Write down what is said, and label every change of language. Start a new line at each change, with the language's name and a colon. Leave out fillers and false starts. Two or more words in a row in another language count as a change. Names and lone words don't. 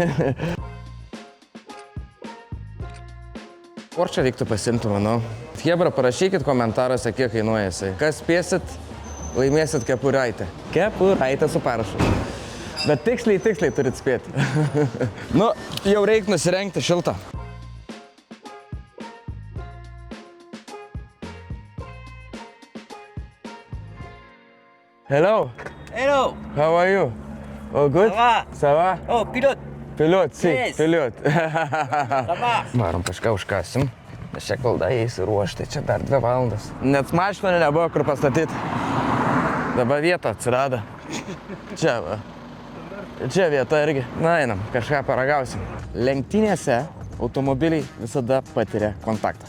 Lithuanian: Porsche reiktų pasimti, manau. Chebra, parašykit komentaruose, kiek kainuoja jisai. Kas spėsit, laimėsit kepuraitę. Kepuraitę su parašu. Bet tiksliai turit spėti. Nu, jau reik nusirengti šiltą.
English: Hello. Hello. How are you? All good?
French: Ça va? Oh, pilote. Pilote, si,
English: Yes.
French: pilote. Ça va?
Lithuanian: Varom kažką užkasim. Nes čia kol dar įsiruošti, čia dar 2 valandas. Net mašinų nebuvo kur pastatyti. Dabar vieta atsirado. Čia va. Čia vieta irgi. Na, einam, kažką paragausim. Lenktynėse automobiliai visada patiria kontaktą.